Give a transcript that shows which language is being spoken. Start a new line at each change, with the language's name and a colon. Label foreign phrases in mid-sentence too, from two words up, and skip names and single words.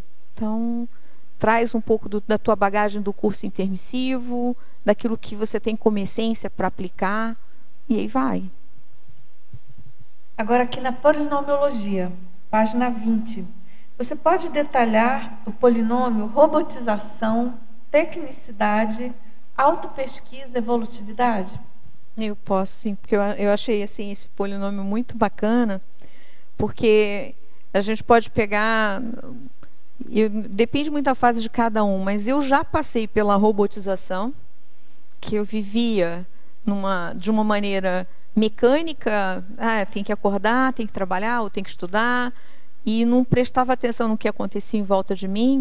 Portuguese: Então, traz um pouco da tua bagagem do curso intermissivo, daquilo que você tem como essência para aplicar, e aí vai. Agora aqui na polinomiologia, página 20. Você pode detalhar o polinômio robotização, tecnicidade, autopesquisa, evolutividade? Eu posso, sim, porque eu achei assim, esse polinômio muito bacana, porque a gente pode pegar... depende muito da fase de cada um, mas eu já passei pela robotização, que eu vivia de uma maneira mecânica, tem que acordar, tem que trabalhar, ou tem que estudar, e não prestava atenção no que acontecia em volta de mim.